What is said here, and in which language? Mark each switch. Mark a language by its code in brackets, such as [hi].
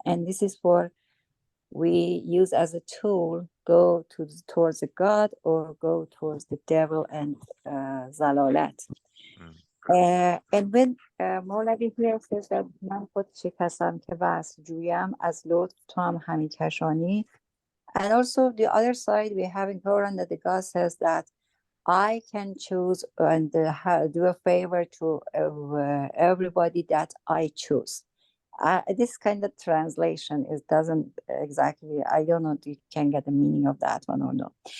[en] And this is for we use as a tool, go towards the God or go towards the devil and zalalat. And when Mawlavi here says that [fa] من خود چه کسم که وصل جویم از لطف تو هم همی کشانی. [en] And also the other side, we have in Quran that the God says that I can choose and do a favor to everybody that I choose. This kind of translation doesn't exactly, I don't know if you can get the meaning of that one or no.